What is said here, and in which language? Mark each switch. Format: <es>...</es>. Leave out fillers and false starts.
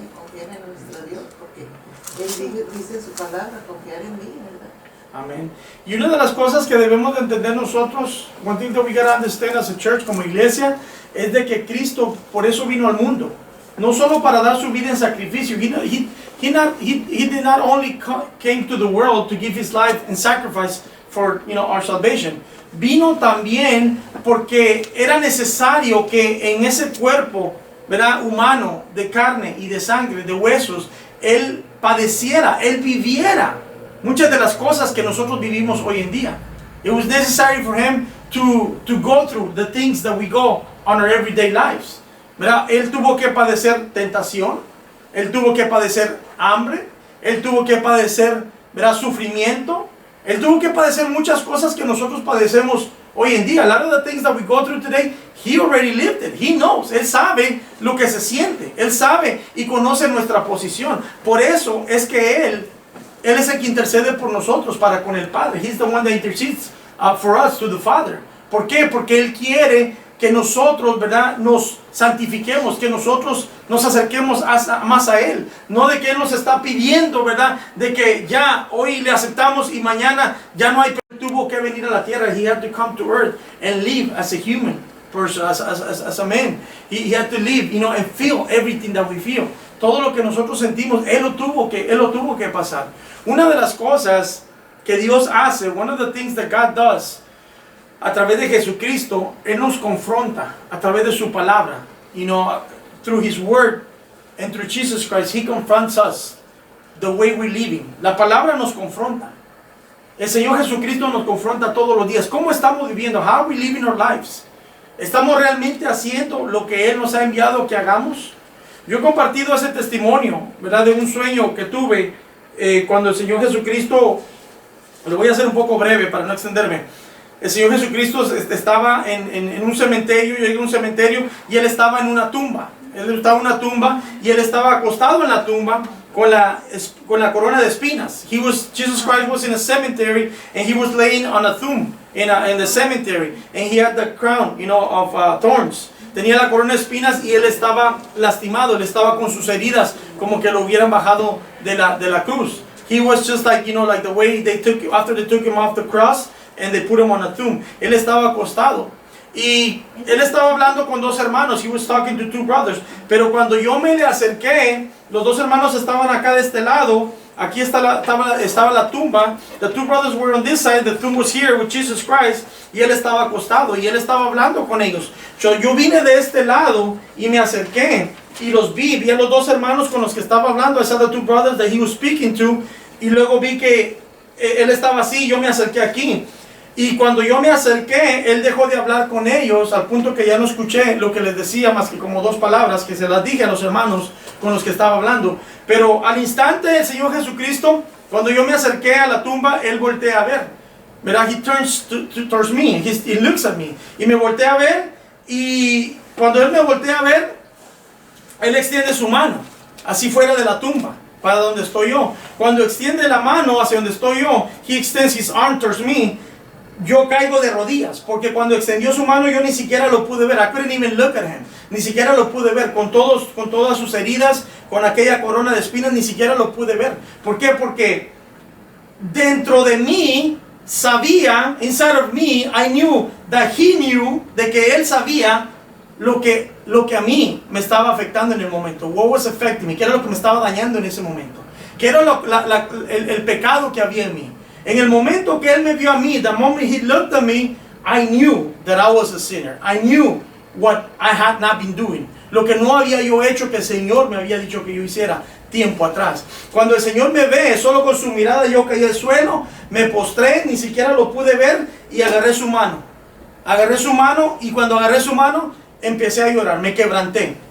<es>Y confiar en nuestro Dios, porque Él dice en su palabra, confiar en mí, ¿verdad? Amén. Y una de las cosas que debemos de entender nosotros,</es> <en>one thing that we gotta understand as a church,</en> <es>como iglesia, es de que Cristo por eso vino al mundo. No solo para dar su vida en sacrificio.</es> <en>He did not only came to the world to give His life in sacrifice for, you know, our salvation.</en> <es>Vino también porque era necesario que en ese cuerpo, ¿verdad?, humano, de carne y de sangre, de huesos, Él padeciera, Él viviera muchas de las cosas que nosotros vivimos hoy en día.</es> <en>It was necessary for Him to go through the things that we go on our everyday lives.</en> <es>¿Verdad? Él tuvo que padecer tentación, Él tuvo que padecer hambre, Él tuvo que padecer, ¿verdad?, sufrimiento, Él tuvo que padecer muchas cosas que nosotros padecemos hoy en día.</es> <en>A lot of the things that we go through today, He already lived it. He knows.</en> <es>Él sabe lo que se siente. Él sabe y conoce nuestra posición. Por eso es que Él es el que intercede por nosotros para con el Padre.</es> <en>He's the one that intercedes for us to the Father.</en> <es>¿Por qué? Porque Él quiere que nosotros, ¿verdad?, nos santifiquemos, que nosotros nos acerquemos más a Él. No de que Él nos está pidiendo, ¿verdad?, de que ya hoy le aceptamos y mañana ya no hay. Tuvo que venir a la tierra.</es> <en>He had to come to earth and live as a human person, as a man. He had to live, you know, and feel everything that we feel.</en> <es>Todo lo que nosotros sentimos, Él lo tuvo que pasar. Una de las cosas que Dios hace,</es> <en>one of the things that God does,</en> <es>a través de Jesucristo, Él nos confronta a través de su palabra.</es> <en>You know, through His Word and through Jesus Christ, He confronts us the way we're living.</en> <es>La palabra nos confronta. El Señor Jesucristo nos confronta todos los días. ¿Cómo estamos viviendo?</es> <en>How are we living our lives?</en> <es>¿Estamos realmente haciendo lo que Él nos ha enviado que hagamos? Yo he compartido ese testimonio, ¿verdad?, de un sueño que tuve cuando el Señor Jesucristo, lo voy a hacer un poco breve para no extenderme. El Señor Jesucristo estaba en un cementerio, yo llegué a un cementerio y Él estaba en una tumba. Él estaba en una tumba y Él estaba acostado en la tumba con la corona de espinas.</es> <en>Jesus Christ was in a cemetery and He was laying on a tomb in the cemetery, and He had the crown, you know, of thorns.</en> <es>Tenía la corona de espinas y Él estaba lastimado, Él estaba con sus heridas como que lo hubieran bajado de la cruz.</es> <en>He was just like, you know, like the way after they took Him off the cross and they put Him on a tomb.</en> <es>Él estaba acostado y Él estaba hablando con dos hermanos.</es> <en>He was talking to two brothers.</en> <es>Pero cuando yo me le acerqué, los dos hermanos estaban acá de este lado. Aquí estaba la tumba.</es> <en>The two brothers were on this side. The tomb was here with Jesus Christ.</en> <es>Y Él estaba acostado y Él estaba hablando con ellos. Yo vine de este lado y me acerqué y los vi a los dos hermanos con los que estaba hablando.</es> <en>I saw the two brothers that He was speaking to.</en> <es>Y luego vi que Él estaba así. Yo me acerqué aquí. Y cuando yo me acerqué, Él dejó de hablar con ellos al punto que ya no escuché lo que les decía más que como dos palabras que se las dije a los hermanos con los que estaba hablando. Pero al instante el Señor Jesucristo, cuando yo me acerqué a la tumba, Él voltea a ver. ¿Verdad?</es> <en>He turns towards me, he looks at me.</en> <es>Y me voltea a ver y cuando Él me voltea a ver, Él extiende su mano, así fuera de la tumba, para donde estoy yo. Cuando extiende la mano hacia donde estoy yo,</es> <en>He extends His arm towards me,</en> <es>yo caigo de rodillas, porque cuando extendió su mano yo ni siquiera lo pude ver.</es> <en>I couldn't even look at him.</en> <es>Ni siquiera lo pude ver, con todas sus heridas, con aquella corona de espinas, ni siquiera lo pude ver. ¿Por qué? Porque dentro de mí sabía,</es> <en>inside of me, I knew that He knew,</en> <es>de que Él sabía lo que a mí me estaba afectando en el momento.</es> <en>What was affecting me?</en> <es>¿Qué era lo que me estaba dañando en ese momento? ¿Qué era el pecado que había en mí? En el momento que Él me vio a mí,</es> <en>the moment He looked at me, I knew that I was a sinner. I knew what I had not been doing.</en> <es>Lo que no había yo hecho, que el Señor me había dicho que yo hiciera tiempo atrás. Cuando el Señor me ve, solo con su mirada yo caí al suelo, me postré, ni siquiera lo pude ver, y agarré su mano. Agarré su mano, y cuando agarré su mano, empecé a llorar, me quebranté.</es>